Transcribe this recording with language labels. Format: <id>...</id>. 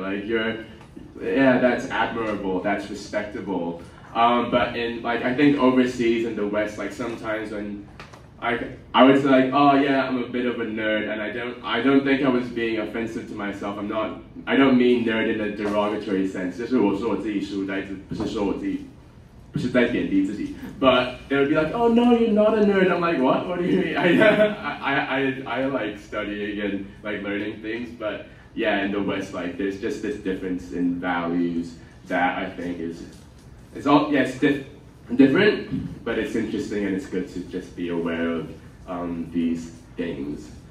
<en>Like yeah, that's admirable, that's respectable. But in like I think overseas in the West, like sometimes when I would say like, oh yeah, I'm a bit of a nerd, and I don't think I was being offensive to myself. I don't mean nerd in a derogatory sense.</en> <zh>就是我说我自己书呆子，不是说我自己，不是在贬低自己。</zh> <en>But they would be like, oh no, you're not a nerd. I'm like, what? What do you mean? I like studying and like learning things, but yeah, in the West, like there's just this difference in values that I think it's all yes different, but it's interesting and it's good to just be aware of these things.</en>